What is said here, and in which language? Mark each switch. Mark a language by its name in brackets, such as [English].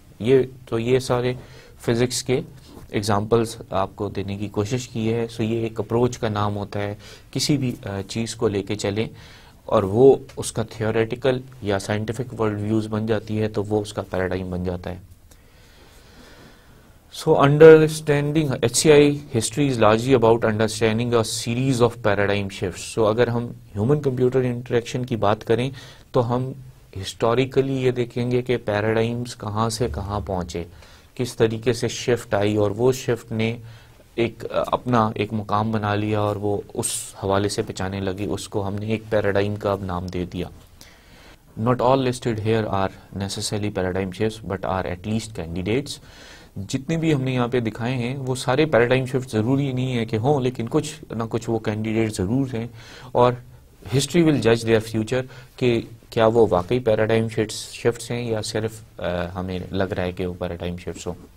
[Urdu] یہ سارے فزکس کے ایگزامپلس آپ کو دینے کی کوشش کی ہے. سو یہ ایک اپروچ کا نام ہوتا ہے. کسی بھی چیز کو لے کے چلیں اور وہ اس کا تھیوریٹیکل یا سائنٹیفک ورلڈ ویوز بن جاتی ہے تو وہ اس کا پیراڈائم بن جاتا ہے. [English] So understanding HCI history is largely about understanding a series of paradigm shifts. [Urdu] So اگر ہم ہیومن کمپیوٹر انٹریکشن کی بات کریں تو ہم ہسٹوریکلی یہ دیکھیں گے کہ پیراڈائمز کہاں سے کہاں پہنچے, کس طریقے سے شفٹ آئی اور وہ شفٹ نے اپنا ایک مقام بنا لیا اور وہ اس حوالے سے پہچانے لگی. اس کو ہم نے ایک پیراڈائم کا اب نام دے دیا. [English] Not all listed here are necessarily paradigm shifts but are at least candidates. [Urdu] جتنے بھی ہم نے یہاں پہ دکھائے ہیں وہ سارے پیراڈائم شفٹ ضروری نہیں ہے کہ ہوں, لیکن کچھ نہ کچھ وہ کینڈیڈیٹ ضرور ہیں اور [English] history ول جج their future [Urdu] کہ کیا وہ واقعی پیراڈائم شفٹس ہیں یا صرف ہمیں لگ رہا ہے کہ وہ پیراڈائم شفٹس ہوں.